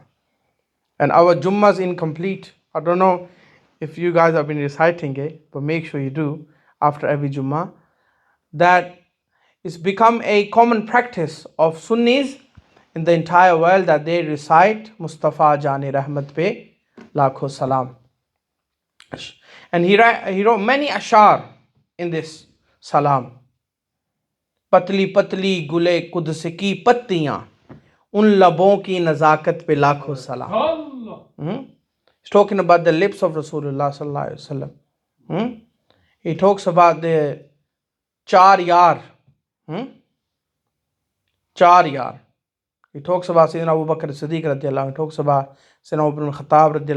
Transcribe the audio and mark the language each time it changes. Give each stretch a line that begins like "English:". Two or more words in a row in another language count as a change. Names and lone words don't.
English: And our Jummah is incomplete. I don't know if you guys have been reciting it, but make sure you do after every Jummah. That it's become a common practice of Sunnis in the entire world that they recite Mustafa Jane Rahmat Pe Lakho Salam. And he wrote many ashar in this salam.
Urdu: پتلی پتلی گلِ قدس کی پتیاں، ان لبوں کی نزاکت پہ لاکھوں سلام.
English: He's talking about the lips of Rasulullah
Arabic: صلى الله عليه وسلم.
English: He talks about the
Urdu: چار یار. چار یار.
English: He talks about Sayyidina Abu Bakr Siddiq
Arabic: رضي الله عنه.
English: He talks about Sayyidina Umar ibn Khattab
Arabic: رضي الله عنه.